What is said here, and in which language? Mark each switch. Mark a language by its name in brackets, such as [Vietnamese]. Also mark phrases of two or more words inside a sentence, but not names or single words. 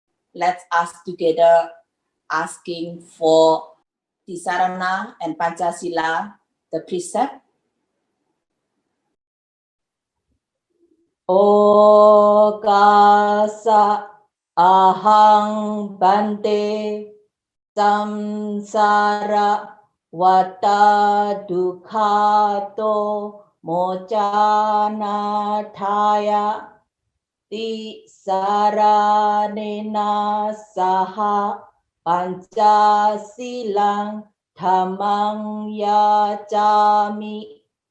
[English] let's ask together, asking for Tisarana and Pancasila, the precept. [Pali] Okasa ahang bante samsara vata dukhato mocana thaya ti saranena saha pancasilang dhammang yacami